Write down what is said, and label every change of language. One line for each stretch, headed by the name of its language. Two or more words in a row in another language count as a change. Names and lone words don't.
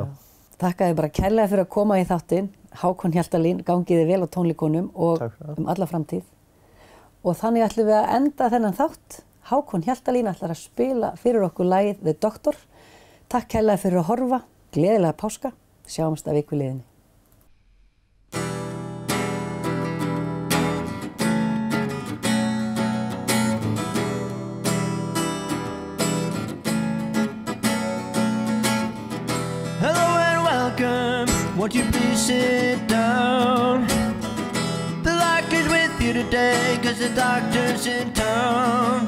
Icelandic: Þakka þér bara kærlega fyrir að koma í þáttinn. Hákon Hjaltalín, gangið þið vel á tónleikunum og alla framtíð. Og þannig ætlum við að enda þennan þátt. Hákon Hjaltalín ætlar að spila fyrir okkur lagið The Doctor. Takk kærlega fyrir að horfa. Gleðilega páska. Sjáumst að viku liðinni.
English: Hello and welcome. Won't you please sit down? The doctor's with you today, 'cause the doctor's in town.